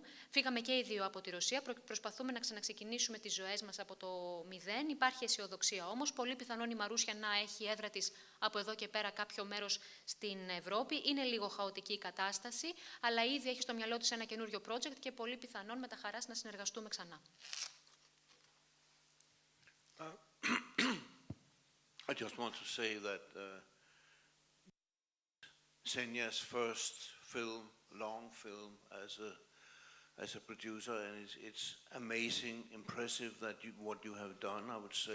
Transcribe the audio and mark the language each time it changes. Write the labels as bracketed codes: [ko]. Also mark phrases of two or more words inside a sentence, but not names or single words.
[el] Φύγαμε και οι δύο από τη Ρωσία, προσπαθούμε να ξαναξεκινήσουμε τις ζωές μας από το μηδέν. Υπάρχει αισιοδοξία όμως. Πολύ πιθανόν η Μαρούσια να έχει έδρα της από εδώ και πέρα κάποιο μέρος στην Ευρώπη. Είναι λίγο χαοτική η κατάσταση, αλλά ήδη έχει στο μυαλό της ένα καινούριο project και πολύ πιθανόν με τα χαράς να συνεργαστούμε ξανά. [en] I just want to say that Senya's first film, long film, as a producer, and it's amazing, impressive that what you have done, I would say.